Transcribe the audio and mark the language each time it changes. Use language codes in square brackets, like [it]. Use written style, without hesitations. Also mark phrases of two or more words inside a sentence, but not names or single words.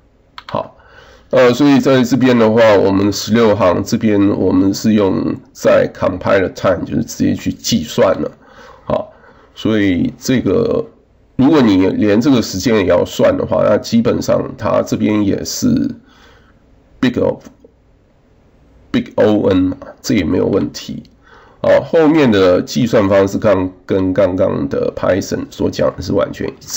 [zh] 好，所以在這邊的話，我們16行這邊我們是用在 [en] compile time [zh] 就是直接去計算了，好，所以這個。如果你連這個時間也要算的話，那基本上它這邊也是 [en] big O n [zh] 嘛，這也沒有問題。後面的計算方式跟剛剛的 Python 所講的是完全一致。